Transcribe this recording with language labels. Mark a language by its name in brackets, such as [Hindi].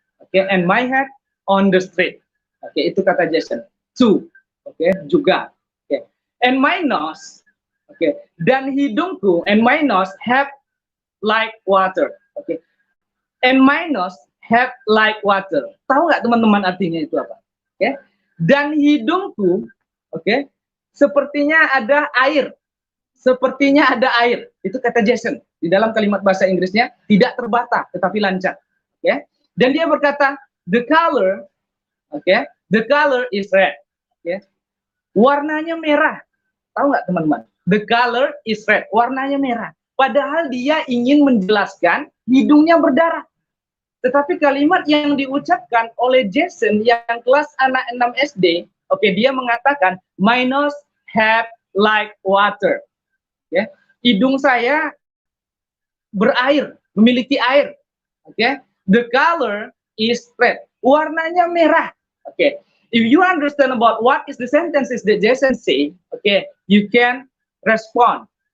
[English] Oke, and my head on the street. [Indonesian] Oke, itu kata Jason. Two. Oke, juga. Oke, and my nose. [English] Oke, dan hidungku, and my nose have like water. Oke, and my nose have like water. [Indonesian] Tahu nggak teman-teman artinya itu apa? Oke, dan hidungku, oke, sepertinya ada air. Sepertinya ada air. Itu kata Jason. Di dalam kalimat bahasa Inggrisnya tidak terbata tetapi lancar. [English] Oke. Dan dia berkata the color, oke, the color is red. Oke. [Indonesian] Warnanya merah. Tahu nggak teman-teman? The color is red. Warnanya merah. Padahal dia ingin menjelaskan hidungnya berdarah. Tetapi kalimat yang diucapkan oleh Jason yang kelas anak 6 SD, oke, dia mengatakan my nose have like water. Oke. Hidung saya berair, memiliki air. [English] Oke, okay? The color is red. Warnanya merah. Oke, okay. If you understand about what is the sentences that Jason say, okay, you can respond.